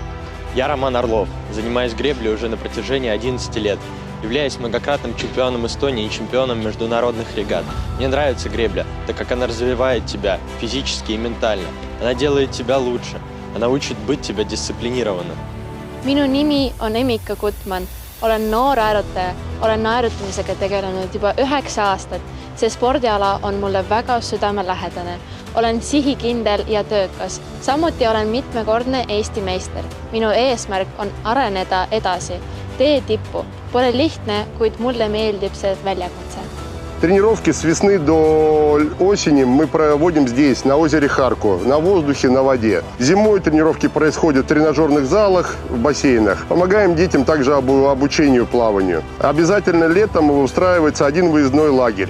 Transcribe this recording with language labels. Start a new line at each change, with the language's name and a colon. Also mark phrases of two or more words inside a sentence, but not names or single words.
Russian: Я Роман Орлов, занимаюсь греблей уже на протяжении 11 лет. Являюсь многократным чемпионом Эстонии и чемпионом международных регат. Мне нравится гребля, так как она развивает тебя физически и ментально. Она делает тебя лучше. Она учит быть тебя дисциплинированным.
Estonian: Minu nimi on Emmika Gutman. Olen noor aerutaja. Olen naerutamisega tegelenud juba 9 aastat. See spordiala on mulle väga südamelähedane. Olen sihikindel ja töökas. Samuti olen mitmekordne Eesti meister. Minu eesmärk on areneda edasi. Tee tippu. Pole lihtne, kuid mulle meeldib see väljakutse.
Russian: Тренировки с весны до осени мы проводим здесь, на озере Харку, на воздухе, на воде. Зимой тренировки происходят в тренажерных залах, в бассейнах. Помогаем детям также обучению плаванию. Обязательно летом устраивается один выездной лагерь.